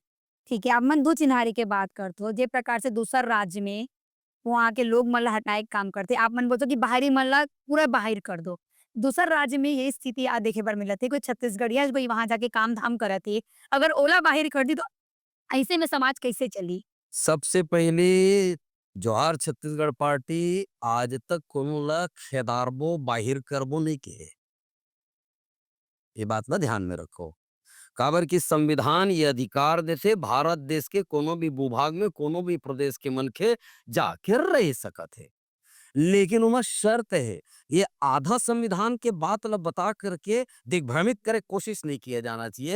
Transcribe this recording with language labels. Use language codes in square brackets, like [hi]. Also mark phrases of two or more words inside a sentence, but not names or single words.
[hne] ठीक है, आप मन दो चिन्हारी के बात करते हो, जे प्रकार से दूसर राज्य में वहाँ के लोग मन ला हटाए के काम करते, आप मन बोलते हो कि बाहरी मन ला पूरा बाहिर कर दो। दूसर राज्य में ये स्थिति आ देखे बर मिलत है, कोई छत्तीसगढ़िया भाई वहाँ जाके काम धाम करत है, अगर ओला बाहिर कर दी तो ऐसे में समाज कैसे चली? सबसे पहले जवाहर छत्तीसगढ़ पार्टी आज तक कोनो ला खेदारबो बाहिर करबो नहीं के, ये बात ना ध्यान में रखो। काबर की संविधान ये अधिकार देते भारत देश के कोनो भी भूभाग में कोनो भी प्रदेश के मनखे जाके रह सकत है, लेकिन उमा शर्त है, ये आधा संविधान के बात ला बता करके दिग्भ्रमित करे कोशिश नहीं किया जाना चाहिए।